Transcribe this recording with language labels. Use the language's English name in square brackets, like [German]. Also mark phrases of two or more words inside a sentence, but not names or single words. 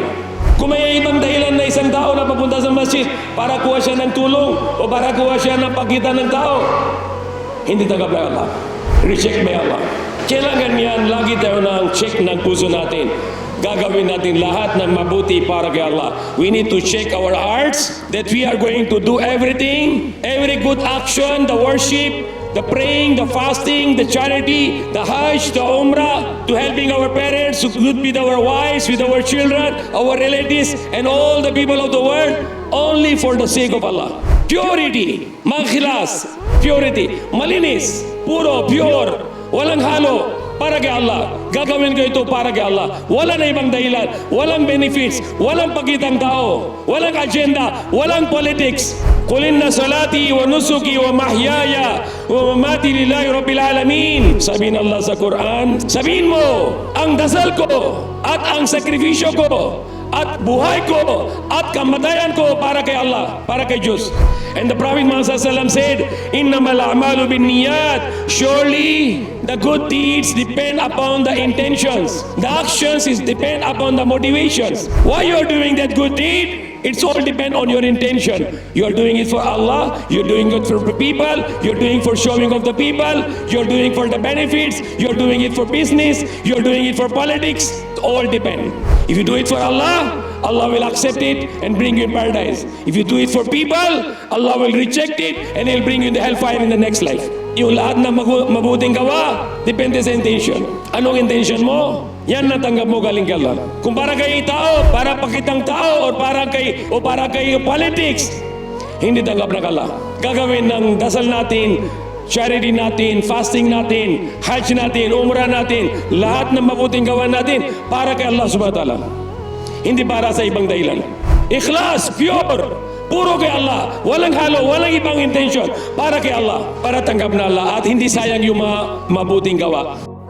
[Filipino] Kung may ibang dahilan na isang tao na papunta sa masjid para kuha siya ng tulong o para kuha siya ng pagkita ng tao, hindi tanggap ng Allah. [English] Reject by Allah. [Filipino] Kailangan yan, lagi tayo ng check ng puso natin. Gagawin natin lahat ng mabuti para kay Allah. [English] We need to check our hearts that we are going to do everything, every good action, the worship, the praying, the fasting, the charity, the Hajj, the Umrah, to helping our parents, to good with our wives, with our children, our relatives, and all the people of the world, only for the sake of Allah. Purity, maghlas, purity, [Filipino] malinis, puro, pure, walang halo, para kay Allah. Gagawin ko ito para kay Allah. Wala na ibang dahilan, walang benefits, walang pagkitang tao, walang agenda, walang politics. [Arabic] قل إن صلاتي ونسكي ومحياي ومماتي لله رب العالمين. [Filipino] Sabihin Allah sa Quran, sabihin mo, ang dasal ko at ang sakripisyo ko at buhay ko at kamatayan ko para kay Allah, para kay Diyos. [English] And the Prophet Muhammad said, [Arabic] إنما الأعمال بالنيات. [English] Surely the good deeds depend upon the intentions. The actions is depend upon the motivations. Why you are doing that good deed? It's all depend on your intention. You are doing it for Allah, you're doing it for people, you're doing for showing of the people, you're doing for the benefits, you're doing it for business, you're doing it for politics. It all depend. If you do it for Allah, Allah will accept it and bring you in paradise. If you do it for people, Allah will reject it and He'll bring you in the hellfire in the next life. [Filipino] Yung lahat na mabuting gawa, depende sa intention. Anong intention mo? Yan natanggap mo galing kay Allah. Kung para kay tao, para pakitang tao, o para kay politics, hindi tanggap ng Allah. Gagawin ng dasal natin, charity natin, fasting natin, hajj natin, umrah natin, lahat ng mabuting gawa natin para kay Allah [Arabic] سبحانه وتعالى. [Filipino] Hindi para sa ibang dahilan. Ikhlas, pure, puro kay Allah, walang halo, walang ibang intention, para kay Allah, para tanggap na Allah at hindi sayang yung mga mabuting gawa.